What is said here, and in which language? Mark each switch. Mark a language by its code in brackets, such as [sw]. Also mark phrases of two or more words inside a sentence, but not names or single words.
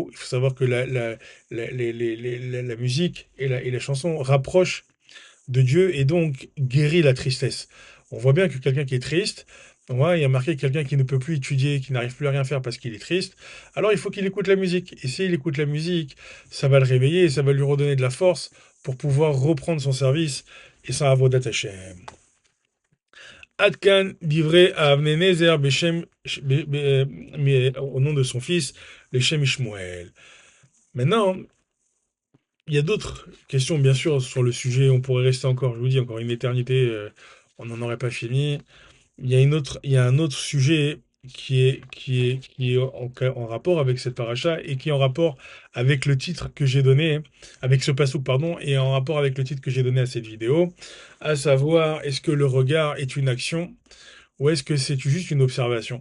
[fr] Il faut savoir que la musique et la chanson rapprochent de Dieu et donc guérit la tristesse. On voit bien que quelqu'un qui est triste, il y a marqué quelqu'un qui ne peut plus étudier, qui n'arrive plus à rien faire parce qu'il est triste, alors il faut qu'il écoute la musique. Et s'il écoute la musique, ça va le réveiller, et ça va lui redonner de la force pour pouvoir reprendre son service et sa [he] עבודת השם. [fr] Adkan livré à Avnenezer Beshem, au nom de son fils, le Shem Ishmuel. Maintenant, il y a d'autres questions, bien sûr, sur le sujet. On pourrait rester encore, je vous dis, encore une éternité. On n'en aurait pas fini. Il y a un autre sujet qui est en rapport avec cette paracha et qui est en rapport avec le titre que j'ai donné, avec ce passouk, pardon, et en rapport avec le titre que j'ai donné à cette vidéo, à savoir, est-ce que le regard est une action ou est-ce que c'est juste une observation?